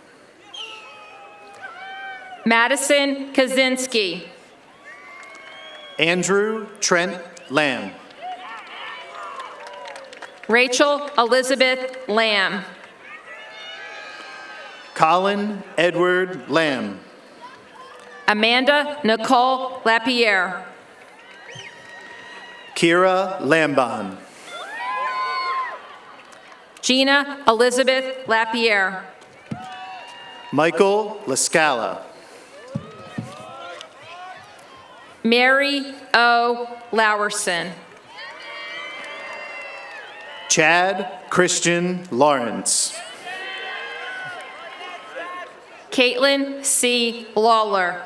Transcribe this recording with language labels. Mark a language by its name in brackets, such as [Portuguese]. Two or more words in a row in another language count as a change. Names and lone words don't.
[English] Madison Kaczynski. Andrew Trent Lamb. Rachel Elizabeth Lamb. Colin Edward Lamb. Amanda Nicole Lapierre. Kira Lamban. Gina Elizabeth Lapierre. Michael Lascala. Mary O. Lowerson. Chad Christian Lawrence. Caitlin C. Lawler.